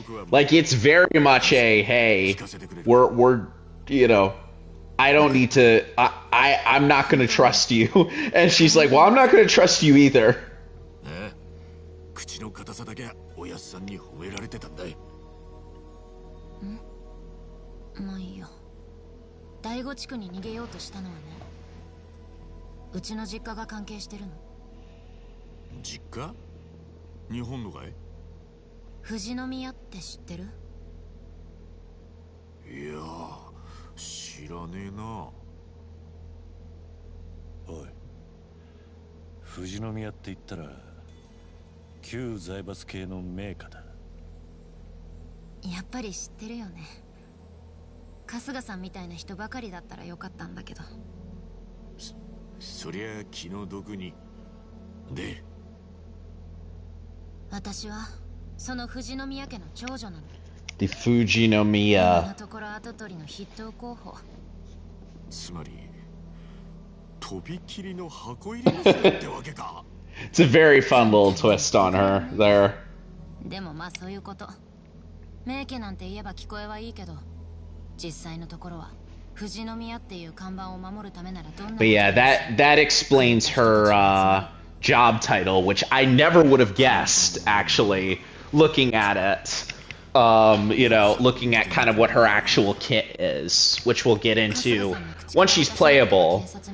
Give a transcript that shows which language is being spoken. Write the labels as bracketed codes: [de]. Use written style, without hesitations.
[en] Like, it's very much a, hey, we're you know, I don't need to, I'm not gonna trust you. And she's like, well, I'm not gonna trust you either. [ja] 口の硬さだけおやっさんに褒められてたんだい。まあいいよ。第五地区に逃げようとしたのはね、うちの実家が関係してるの。実家？日本のかい？富士宮って知ってる？いや知らねえな。おい、富士宮って言ったら旧財閥系の名家だ。やっぱり知ってるよね。春日さんみたいな人ばかりだったらよかったんだけど。そりゃ気の毒に。で、私はその富士宮家の長女なの。 [en] The Fujinomiya. [ja] 今のところ跡取りの筆頭候補。つまりとびきりの箱入り娘ってわけか。 [en] It's a very fun little twist on her there. [ja] でもまあそういうこと。名家なんて言えば聞こえはいいけど、実際のところは富士宮っていう看板を守るためならどんな。 [en] But yeah, that explains her job title, which I never would have guessed actually, looking at it. You know, looking at kind of what her actual kit is, which we'll get into once she's playable.